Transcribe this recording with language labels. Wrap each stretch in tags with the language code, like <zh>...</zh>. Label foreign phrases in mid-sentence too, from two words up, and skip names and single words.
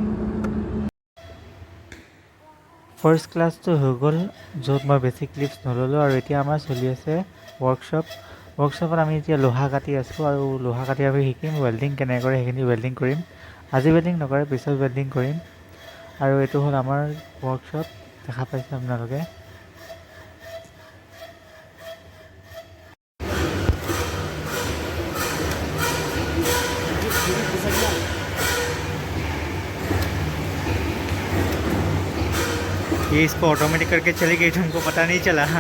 <as>ফাৰ্ষ্ট ক্লাছটো হৈ গ'ল য'ত মই বেছি ক্লিপছ নল'লোঁ আৰু এতিয়া আমাৰ চলি আছে ৱৰ্কশ্বপত আমি এতিয়া লোহা কাটি আছোঁ আৰু লোহা কাটি আমি শিকিম ৱেল্ডিং কেনেকৈ কৰে সেইখিনি ৱেল্ডিং কৰিম আজি ৱেল্ডিং নকৰে পিছত ৱেল্ডিং কৰিম আৰু এইটো হ'ল আমাৰ ৱৰ্কশ্বপ দেখা পাইছে আপোনালোকে</as> <hi>ये इसको ऑटोमेटिक करके चली गई हमको पता नहीं चला हाँ</hi>